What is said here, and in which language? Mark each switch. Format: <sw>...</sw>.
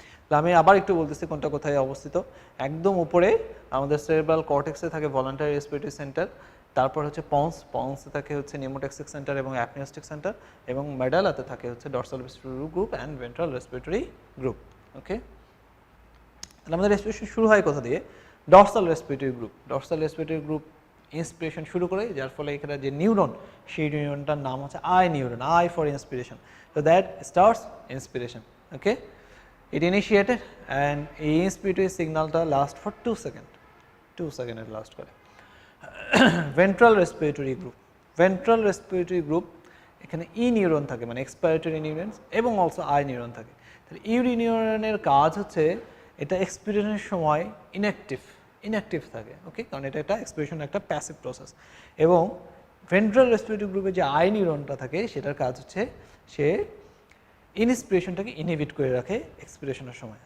<bn>তাহলে আমি আবার একটু বলতেছি কোনটা কোথায় অবস্থিত। একদম উপরে আমাদের সেরেব্রাল কর্টেক্সে থাকে ভলান্টারি রেসপিরেটরি সেন্টার, তারপর হচ্ছে পন্সে থাকে হচ্ছে নিউমোটেক্সিক সেন্টার এবং অ্যাপনিওস্টিক সেন্টার, এবং মেডালাতে থাকে হচ্ছে dorsal respiratory group and ventral respiratory group. ওকে, তাহলে আমাদের রেসপিরেশন শুরু হয় কোথা দিয়ে? Dorsal respiratory group. Dorsal respiratory group inspiration শুরু করে, যার ফলে এখানে যে নিউরন, সেই নিউরনটার নাম হচ্ছে I neuron,</bn> <en>I for inspiration. So that starts inspiration. Okay, it initiated and এই inspiratory signalটা last for 2 seconds, 2 seconds এর last করে।</en> <bn>Ventral respiratory group, ventral respiratory group, এখানে ই নিউরন থাকে, মানে এক্সপাইরেটরি নিউরনস, এবং অলসো আই নিউরন থাকে। তাহলে ইউরি নিউরনের কাজ হচ্ছে এটা এক্সপিরেশনের সময় ইনঅ্যাক্টিভ থাকে। ওকে, কারণ এটা একটা এক্সপিরেশন একটা প্যাসিভ প্রসেস। এবং ভেন্ট্রাল রেসপিরেটরি গ্রুপে যে আই নিউরনটা থাকে, সেটার কাজ হচ্ছে সে ইনস্পিরেশনটাকে ইনহিবিট করে রাখে এক্সপিরেশনের সময়।</bn>